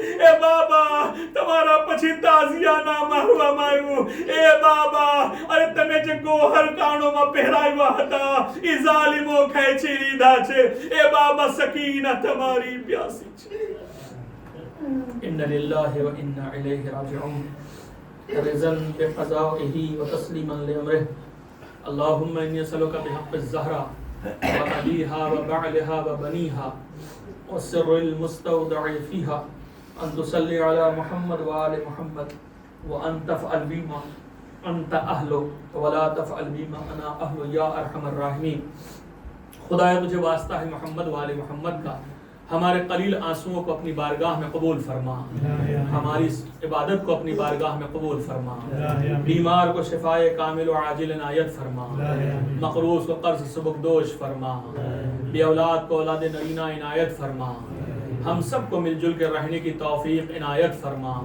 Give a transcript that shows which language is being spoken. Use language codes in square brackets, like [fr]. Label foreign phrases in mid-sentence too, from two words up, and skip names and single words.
[gu] એ બાબા, તમારા પછી તાઝિયાના મારવામાં આવ્યું. એ બાબા, અરે તમે જે ગોહર કાનોમાં પહેરાવ્યા હતા એ ઝાલિમો ખેંચી લીધા છે. એ બાબા, સકીના તમારી પ્યાસી છે. [ar] إنا لله وإنا إليه راجعون. رضن بقضائه وتسليما لأمره. اللهم إني أسألك بحق الزهرة وأبيها وبعلها وبنيها والسر المستودع فيها أن تصلي على محمد وآل محمد وأن تفعل بما أنت أهله ولا تفعل بما أنا أهله يا أرحم الراحمين. [ur] خدایا تجھے واسطہ ہے محمد وآل محمد کا، ہمارے قلیل آنسوؤں کو اپنی بارگاہ میں قبول فرما، ہماری عبادت کو اپنی بارگاہ میں قبول فرما، بیمار کو شفائے کامل و عاجل عنایت فرما، مقروض کو قرض سبکدوش فرما، بے اولاد کو اولاد نرینہ عنایت فرما، ہم سب کو مل جل کے رہنے کی توفیق عنایت فرما.